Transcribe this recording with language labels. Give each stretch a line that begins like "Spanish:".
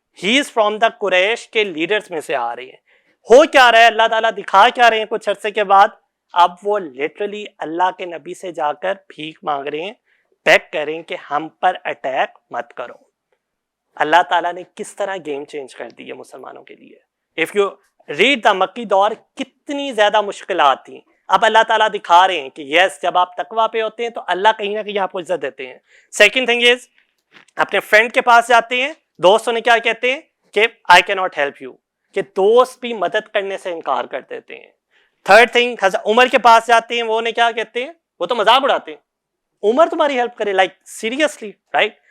English: he is from the
Urdu: قریش کے leaders میں سے آ رہی ہیں. ہو کیا رہا ہے، اللہ تعالیٰ دکھا کیا رہے ہیں کچھ عرصے کے بعد؟ اب وہ لٹرلی اللہ کے نبی سے جا کر بھیک مانگ رہے ہیں، بیگ کر رہے ہیں کہ ہم پر اٹیک مت کرو. اللہ تعالیٰ نے کس طرح گیم چینج کر دی ہے مسلمانوں کے لیے.
English: if you read the مکی دور
Urdu: کتنی زیادہ مشکلات تھیں. اب اللہ تعالیٰ دکھا رہے ہیں کہ یس جب آپ تقویٰ پہ ہوتے ہیں تو اللہ کہیں نہ کہیں آپ کو عزت دیتے ہیں.
English: second thing is
Urdu: اپنے فرینڈ کے پاس جاتے ہیں، دوست انہیں کیا کہتے ہیں کہ
English: I کی not help you,
Urdu: کہ دوست بھی مدد کرنے سے انکار کر دیتے ہیں.
English: third thing
Urdu: حضرت عمر کے پاس جاتے ہیں، وہ انہیں کیا کہتے ہیں، وہ تو مذاق اڑاتے ہیں، عمر تمہاری ہیلپ کرے،
English: Like seriously, right.